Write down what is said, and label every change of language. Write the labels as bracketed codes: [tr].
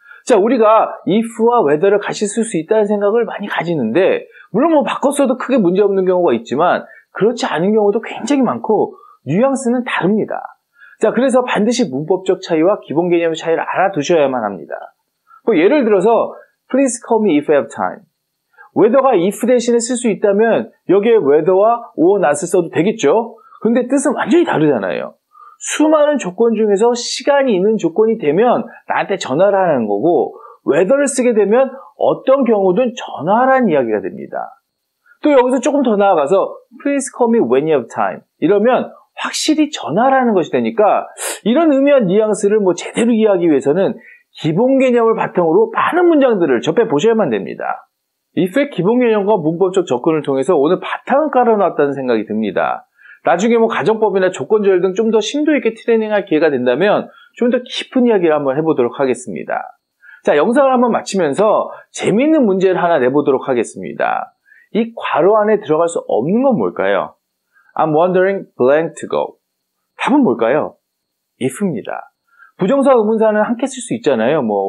[ko] 자, 우리가 if와 whether를 같이 쓸 수 있다는 생각을 많이 가지는데 물론 바꿔 써도 크게 문제없는 경우가 있지만 그렇지 않은 경우도 굉장히 많고 뉘앙스는 다릅니다. 자, 그래서 반드시 문법적 차이와 기본 개념의 차이를 알아두셔야만 합니다. 예를 들어서 [en] Please call me if you have time. [ko] whether가 if 대신에 쓸 수 있다면 여기에 whether와 or not을 써도 되겠죠? 근데 뜻은 완전히 다르잖아요. 수많은 조건 중에서 시간이 있는 조건이 되면 나한테 전화를 하는 거고 whether를 쓰게 되면 어떤 경우든 전화하라는 이야기가 됩니다. 또 여기서 조금 더 나아가서 [en] Please call me when you have time. [ko] 이러면 확실히 전화라는 것이 되니까 이런 의미한 뉘앙스를 제대로 이해하기 위해서는 기본 개념을 바탕으로 많은 문장들을 접해보셔야만 됩니다. if의 기본 개념과 문법적 접근을 통해서 오늘 바탕을 깔아놨다는 생각이 듭니다. 나중에 가정법이나 조건절 등 좀 더 심도 있게 트레이닝할 기회가 된다면 좀 더 깊은 이야기를 한번 해보도록 하겠습니다. 자, 영상을 한번 마치면서 재미있는 문제를 하나 내보도록 하겠습니다. 이 괄호 안에 들어갈 수 없는 건 뭘까요? [en] I'm wondering blank to go. [ko] 답은 뭘까요? if입니다. 부정사 의문사는 함께 쓸 수 있잖아요.